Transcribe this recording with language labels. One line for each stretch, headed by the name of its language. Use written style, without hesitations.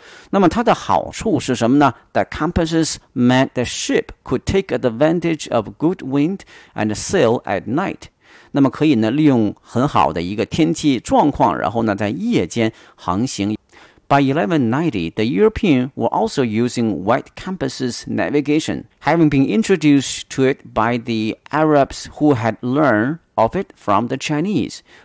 Chinese: 那么它的好处是什么呢？
English: The compasses meant the ship could take advantage of good wind and sail at night.
Chinese: 那么可以呢利用很好的一个天气状况，然后呢在夜间航行。
English: By 1190, the Europeans were also using white compasses navigation, having been introduced to it by the Arabs who had learned of it from the Chinese.